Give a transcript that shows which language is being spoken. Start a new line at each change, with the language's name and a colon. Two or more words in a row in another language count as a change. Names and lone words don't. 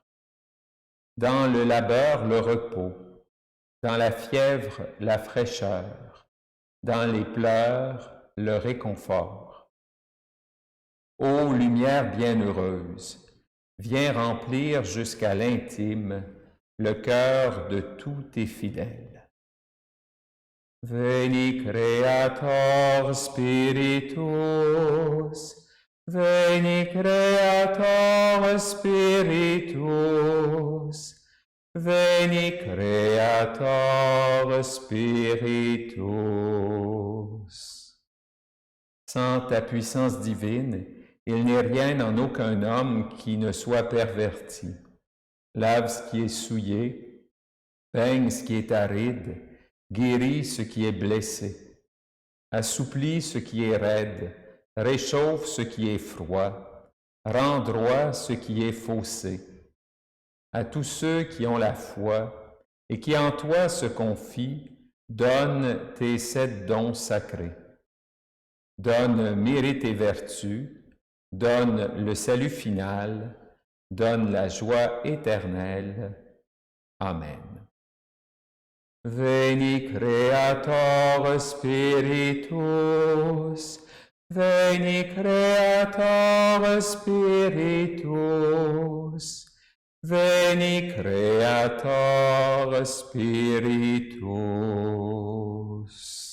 French: Dans le labeur, le repos, dans la fièvre, la fraîcheur, dans les pleurs, le réconfort. Ô lumière bienheureuse, viens remplir jusqu'à l'intime le cœur de tous tes fidèles.
Latin: Veni Creator Spiritus, Veni Creator Spiritus, Veni Creator Spiritus.
French: Sans ta puissance divine, il n'est rien en aucun homme qui ne soit perverti. Lave ce qui est souillé, peigne ce qui est aride, guéris ce qui est blessé, assouplis ce qui est raide, réchauffe ce qui est froid, rend droit ce qui est faussé. À tous ceux qui ont la foi et qui en toi se confient, donne tes 7 dons sacrés. Donne mérite et vertu, donne le salut final, donne la joie éternelle. Amen.
Latin: Veni Creator Spiritus, Veni Creator Spiritus, Veni Creator Spiritus.